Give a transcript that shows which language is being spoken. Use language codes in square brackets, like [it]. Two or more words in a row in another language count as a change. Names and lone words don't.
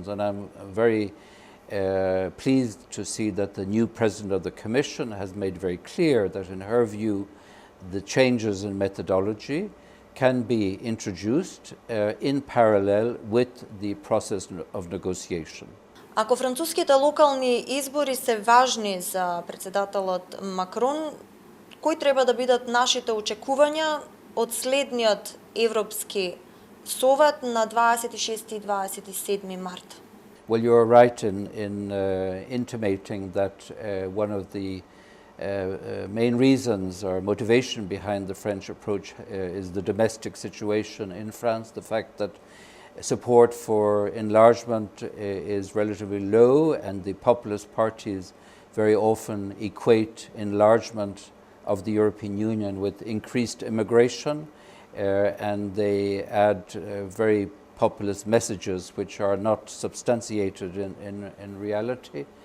[en] And I'm very pleased to see that the new President of the Commission has made very clear that in her view the changes in methodology can be introduced in parallel with the process of negotiation. [mk] Ако француските локални избори се важни за председателот Макрон, кои треба да бидат нашите очекувања од следниот Европски совет на 26 и 27 март? [en] Well, you are right in intimating that one of the main reasons or motivation behind the French approach is the domestic situation in France, the fact that support for enlargement is relatively low and the populist parties very often equate enlargement of the European Union with increased immigration and they add very populist messages which are not substantiated in reality.